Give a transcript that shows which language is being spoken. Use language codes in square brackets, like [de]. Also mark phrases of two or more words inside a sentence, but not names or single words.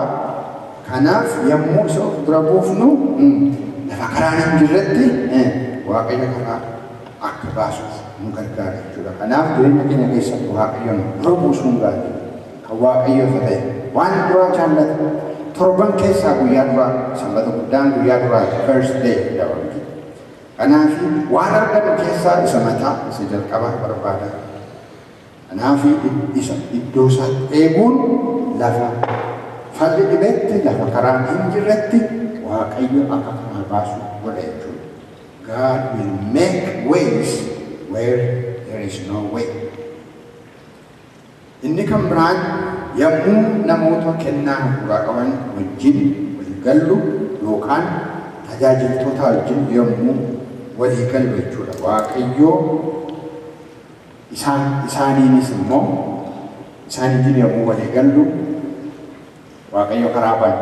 [om] Kanaaf yommuu isa of dura buufnu lafa karaan hin jirretti Waaqayyo karaa akka baasuuf nu gargaara jechuudha. Kanaaf jireenya keenya keessatti Waaqayyoon dura buusuun gaarii kan Waaqayyoof ta'e waan duraa jaallatu torban keessaa guyyaa duraa sanbata guddaan guyyaa duraa [en] first day [om] jedhama. Kanaaf waan argannu keessaa isa mataa isa jalqabaa barbaada. Kanaaf isa iddoo isaatti eeguun lafa falli dhibetti lafa karaan hin jirretti Waaqayyo akka karaa baasu godha jechuudha. [en] God will make ways where there is no way. [om] Inni kan biraan yommuu namoota kennaa hafuuraa qaban wajjin walii gallu yookaan tajaajiltoota wajjin yommuu walii gallu jechuudha. Waaqayyo isaaniinis immoo isaaniitiin yommuu walii gallu Waaqayyo karaa bana.